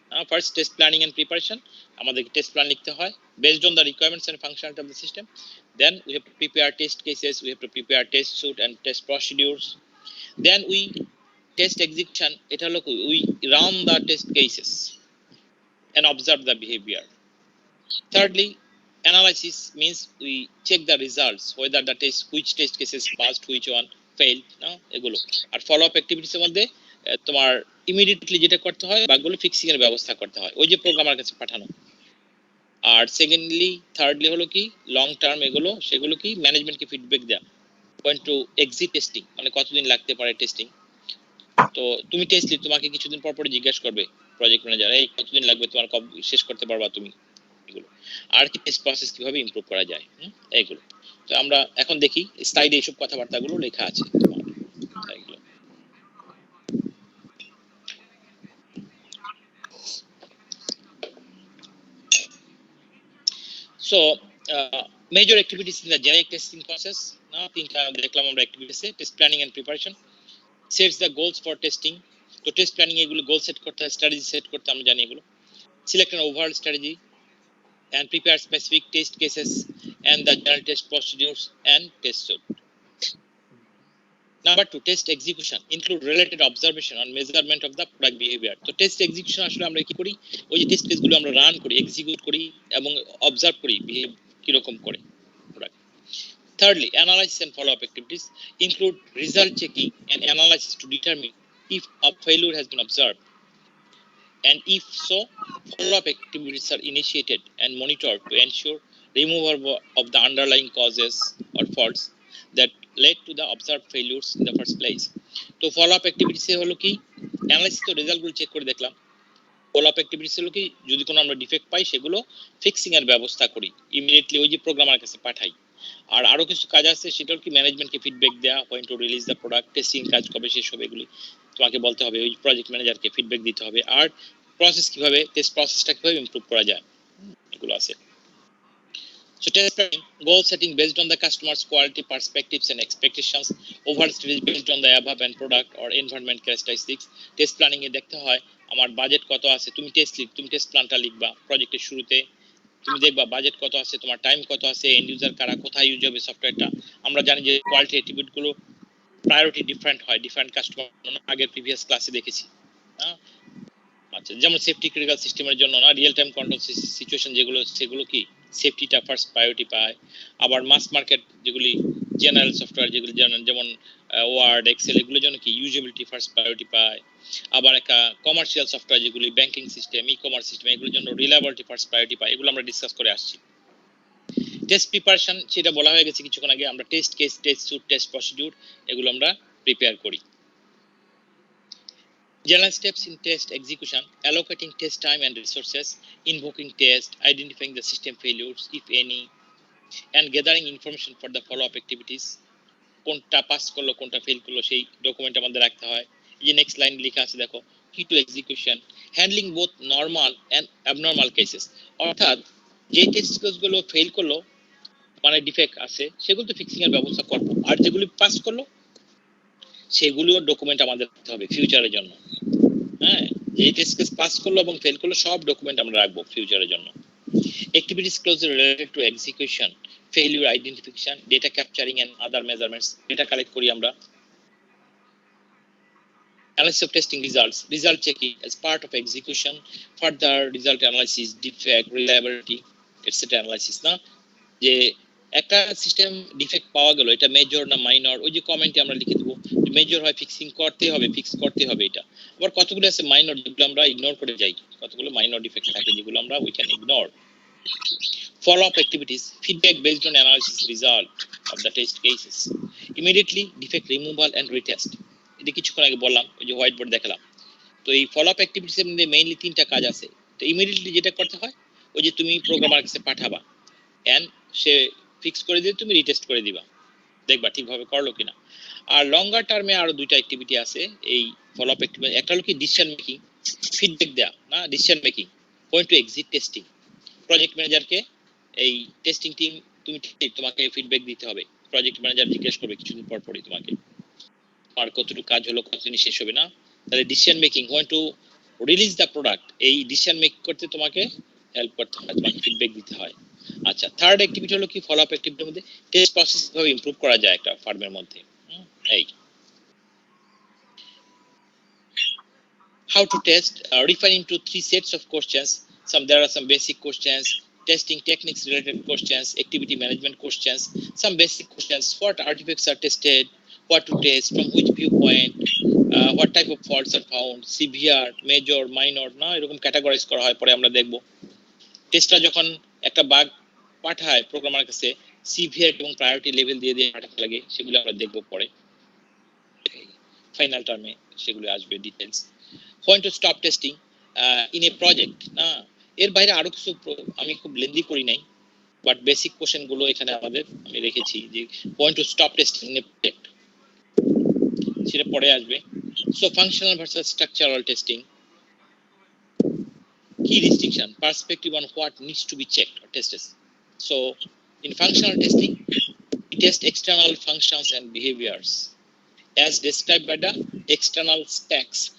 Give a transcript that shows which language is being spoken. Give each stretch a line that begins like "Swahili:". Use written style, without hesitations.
English: first, test planning and preparation,
Bangla: আমাদেরকে
English: test plan
Bangla: লিখতে হয়
English: Based on the requirements and functionality of the system. Then we have to prepare test cases, we have to prepare test suite and test procedures. Then we test execution,
Bangla: এটা হলো
English: We run the test cases and observe the behavior. Thirdly, analysis means we check the results, whether the test, which test cases passed, which one failed,
Bangla: না এগুলো। আর follow up অ্যাক্টিভিটিসের মধ্যে তোমার immediately যেটা করতে হয় বাগগুলো fixing এর ব্যবস্থা করতে হয়, ওই যে প্রোগ্রামার কাছে পাঠানো। আর সেকেন্ডলি থার্ডলি হলো কি লং টার্ম এগুলো, সেগুলো কি ম্যানেজমেন্টকে ফিডব্যাক দেয়া,
English: point to exit testing,
Bangla: মানে কতদিন লাগতে পারে টেস্টিং। তো তুমি টেস্ট লিড, তোমাকে কিছুদিন পর পর জিজ্ঞাসা করবে প্রজেক্ট ম্যানেজার, এই কতদিন লাগবে তোমার, কবে শেষ করতে পারবা তুমি এগুলো। আর কি টেস্ট প্রসেস কিভাবে ইমপ্রুভ করা যায়, এইগুলো। তো আমরা এখন দেখি স্লাইডে এইসব কথাবার্তাগুলো লেখা আছে তোমার এগুলো।
English: so major activities in the generic testing process,
Bangla: না তিনটা দেখলাম আমরা অ্যাক্টিভিটিসে। Test planning and preparation,
English: sets the goals for testing,
Bangla: তো টেস্ট প্ল্যানিং এগুলো গোল সেট করতে হয়, স্ট্র্যাটেজি সেট করতে আমরা জানি এগুলো।
English: Select an overall strategy and prepare specific test cases and the general test procedures and test suite. Number 2, test execution include related observation on measurement of the product behavior.
Bangla: তো test execution আসলে আমরা কি করি, ওই যে test কেসগুলো আমরা run করি, এক্সিকিউট করি এবং অবজার্ভ করি বিহেভ কিরকম করে product.
English: Thirdly, analysis and follow-up activities include result checking and analysis to determine if a failure has been observed, and if so, follow-up activities are initiated and monitored to ensure removal of the underlying causes or faults that led to the observed failures in the first place.
Bangla: তো follow-up activities হলো কি, analysis তো রেজাল্টগুলো check করে দেখলাম। follow-up activities হলো কি, যদি কোনো আমরা ডিফেক্ট পাই সেগুলো ফিক্সিং এর ব্যবস্থা করি, ইমিডিয়েটলি ওই যে প্রোগ্রামার কাছে পাঠাই। আর আরো কিছু কাজ আছে, সেটা কি ম্যানেজমেন্টকে ফিডব্যাক দেওয়া,
English: when to release the product,
Bangla: testing কাজ কবে শেষ হবে, এগুলি তোমাকে বলতে হবে, ওই প্রজেক্ট ম্যানেজারকে ফিডব্যাক দিতে হবে। আর প্রসেস কিভাবে, টেস্ট প্রসেসটা কিভাবে ইমপ্রুভ করা যায়, এগুলো আছে।
English: So test planning, goal setting based on the customer's quality perspectives and expectations, overall strategy based on the above and product or environment characteristics.
Bangla: Test planning এ দেখতে হয় আমার বাজেট কত আছে, তুমি টেস্ট লিড, তুমি টেস্ট প্ল্যানটা লিখবা প্রজেক্টের শুরুতে, তুমি দেখবা বাজেট কত আছে, তোমার টাইম কত আছে, এন্ড ইউজার কারা, কোথায় ইউজ হবে সফটওয়্যারটা। আমরা জানি যে কোয়ালিটি অ্যাট্রিবিউট গুলো প্রায়োরিটি ডিফারেন্ট হয়, ডিফারেন্ট কাস্টমার, আগের প্রিভিয়াস ক্লাসে দেখেছি। আচ্ছা, যেমন সেফটি ক্রিটিক্যাল সিস্টেমের জন্য না রিয়েল টাইম কন্ট্রোল সিচুয়েশন যেগুলো, সেগুলো কি সেফটিটা ফার্স্ট প্রায়োরিটি পায়। আবার মাস মার্কেট যেগুলি জেনারেল সফটওয়্যার যেগুলি যেমন ওয়ার্ড এক্সেল, এগুলোর জন্য কি ইউজেবিলিটি ফার্স্ট প্রায়োরিটি পায়। আবার একটা কমার্শিয়াল সফটওয়্যার যেগুলি banking system, e commerce system, এগুলোর জন্য রিলায়েবিলিটি ফার্স্ট প্রায়োরিটি পায়। এগুলো আমরা ডিসকাস করে আসছি। টেস্ট প্রিপারেশন, সেটা বলা হয়ে গেছে কিছুক্ষণ আগে, আমরা test case, test suite, test procedure এগুলো আমরা প্রিপেয়ার করি।
English: General steps in test execution: allocating test time and resources, invoking test, identifying the system failures if any, and gathering information for the follow-up activities.
Bangla: কোনটা pass করলো, কোনটা fail করলো, সেই document আমাদের রাখতে হয়। এই যে নেক্সট লাইন লেখা আছে দেখো,
English: Key to execution, handling both normal and abnormal cases.
Bangla: অর্থাৎ যে টেস্ট কেসগুলো ফেল করলো, মানে ডিফেক্ট আছে, সেগুলো তো ফিক্সিং এর ব্যবস্থা করবো, আর যেগুলি পাস করলো সেগুলোর ডকুমেন্ট আমাদের রাখতে হবে ফিউচারের জন্য। হ্যাঁ, যে টেস্ট কেস পাস করলো এবং ফেল করলো সব ডকুমেন্ট আমরা রাখবো ফিউচারের জন্য।
English: Activities closely related to execution, failure identification, data capturing and other measurements.
Bangla: Data collect করি আমরা।
English: Analysis of testing results, result checking as part of execution, further result analysis, defect, reliability, etc.
Bangla: analysis, না যে একটা system defect পাওয়া গেল, এটা major না minor, ওই যে কমেন্টে আমরা লিখে দেবো মেজর হয় ফিক্সিং করতে হবে, ফিক্স করতে হবে এটা। আবার কতগুলো আছে মাইনর, যেগুলো আমরা ইগনোর করে যাই, কতগুলো মাইনর ডিফেক্ট থাকে যেগুলো আমরা
English: We can ignore.
Bangla: Follow-up activities, feedback based on analysis result of the test cases, immediately defect removal and retest. এটা কিছুক্ষণ আগে বললাম, ওই যে হোয়াইট বোর্ড দেখালাম। তো এই ফলো আপ অ্যাক্টিভিটিস এর মধ্যে মেইনলি তিনটা কাজ আছে। তো ইমিডিয়েটলি যেটা করতে হয়, ওই যে তুমি প্রোগ্রামার কাছে পাঠাবা, এন্ড সে ফিক্স করে দিয়ে তুমি রিটেস্ট করে দিবা, দেখবা ঠিকভাবে করলো কিনা। আর লঙ্গার টার্মে আরো দুইটা অ্যাক্টিভিটি আছে এই ফলো আপ অ্যাক্টিভিটি। একটা হলো কি ডিসিশন মেকিং, ফিডব্যাক দেয়া, না decision making,
English: Point to exit testing.
Bangla: Project ম্যানেজারকে এই টেস্টিং টিম, তুমি তোমাকে ফিডব্যাক দিতে হবে, প্রজেক্ট ম্যানেজার জিজ্ঞেস করবে কিছুদিন পর পরই তোমাকে আর কতটুকু কাজ হলো, কতদিন শেষ হবে, না তাহলে decision making,
English: when to release the product,
Bangla: এই ডিসিশন মেক করতে তোমাকে হেল্প করতে হয়, তোমাকে ফিডব্যাক দিতে হয়। আচ্ছা, থার্ড অ্যাক্টিভিটি হলো কি ফলো আপ অ্যাক্টিভিটির মধ্যে টেস্ট প্রসেস কিভাবে ইমপ্রুভ করা যায় একটা ফার্মের মধ্যে। এই
English: how to test, referring to 3 sets of questions. There are some basic questions, testing techniques related questions, activity management questions, some basic questions, what artifacts are tested, what to test, from which viewpoint, what type of faults are found, severe, major, minor,
Bangla: না এরকম categorise করা হয়। পরে আমরা দেখব টেস্টটা যখন একটা বাগ পাঠায় প্রোগ্রামার কাছে, সিভিয়ারিটি এবং প্রায়োরিটি লেভেল দিয়ে দিয়ে পাঠাতে লাগে, সেগুলো আমরা দেখব পরে ফাইনাল টার্মে, সেগুলো আসবে details.
English: when to stop testing in a project,
Bangla: না এর বাইরে আরো কিছু আমি খুব লেন্দি করি নাই, বাট বেসিক কোশ্চেন গুলো এখানে আমাদের আমি রেখেছি যে when to stop testing in a project, সেটা পরে আসবে।
English: So functional versus structural testing, key distinction, perspective on what needs to be checked or tested. So in functional testing, we test external functions and behaviors as described by the external specs.